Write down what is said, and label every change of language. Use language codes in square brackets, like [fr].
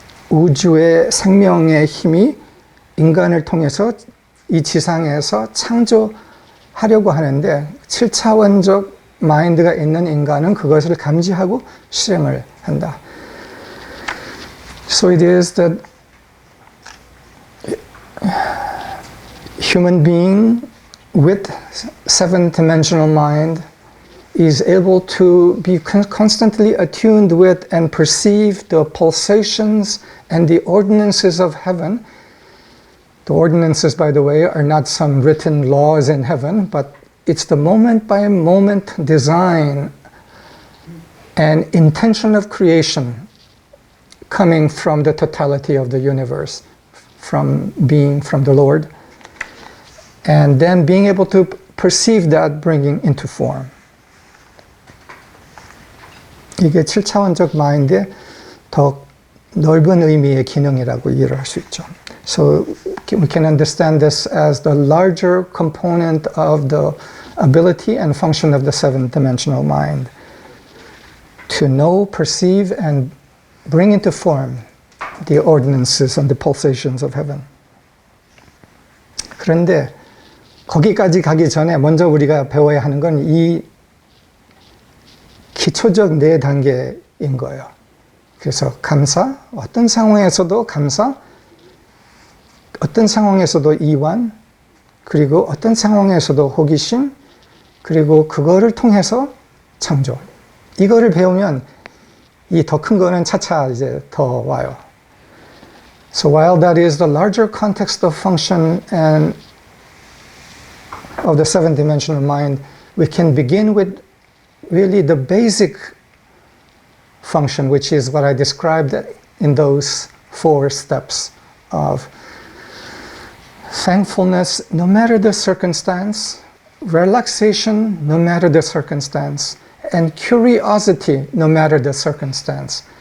[ko] 우주의 생명의 힘이 인간을 통해서 이 지상에서 창조하려고 하는데 7차원적 마인드가 있는 인간은 그것을 감지하고 실행을 한다. [en] So it is that human being with seven-dimensional mind is able to be constantly attuned with and perceive the pulsations and the ordinances of heaven. The ordinances, by the way, are not some written laws in heaven, but it's the moment-by-moment design and intention of creation coming from the totality of the universe, from being from the Lord, and then being able to perceive that bringing into form. [ko] 이게 7차원적 마인드의 더 넓은 의미의 기능이라고 이해를 할 수 있죠. [en] So we can understand this as the larger component of the ability and function of the seven-dimensional mind to know, perceive, and bring into form the ordinances and the pulsations of heaven. [ko] 그런데 거기까지 가기 전에 먼저 우리가 배워야 하는 건 이 기초적 4단계인 거예요. 그래서 감사, 어떤 상황에서도 감사, 어떤 상황에서도 이완, 그리고 어떤 상황에서도 호기심, 그리고 그거를 통해서 창조. 이거를 배우면 이 더 큰 거는 차차 이제 더 와요. [en] So while that is the larger context of function and of the seven-dimensional mind, we can begin with really the basic function, which is what I described in those 4 steps of thankfulness, no matter the circumstance, relaxation, no matter the circumstance, and curiosity, no matter the circumstance.